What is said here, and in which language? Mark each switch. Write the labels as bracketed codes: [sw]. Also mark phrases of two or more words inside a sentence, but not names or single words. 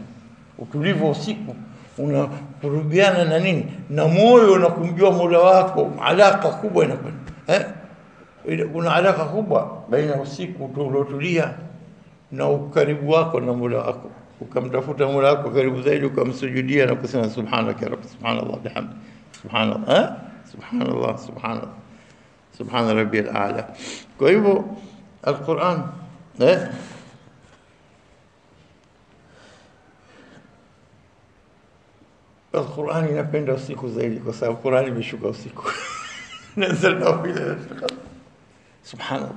[sw] utulivu usiku unakurubiana na nini, na moyo na kumjua Mola wako, alaka kubwa inakuwa kuna alaka kubwa baina usiku uliotulia na ukaribu wako na Mola wako, ukamtafuta Mola wako karibu zaidi, ukamsujudia na kusema [ar] سبحانك يا ربي، سبحان الله بحمده، سبحان الله سبحان الله سبحان الله سبحان ربي الأعلى. [sw] Kwa hivyo al-Qur'an al-Qur'an inapenda usiku zaidi, kwa sababu Qur'an imeshuka usiku [ar] نزلنا في ليلة القدر, [sw] subhanallah.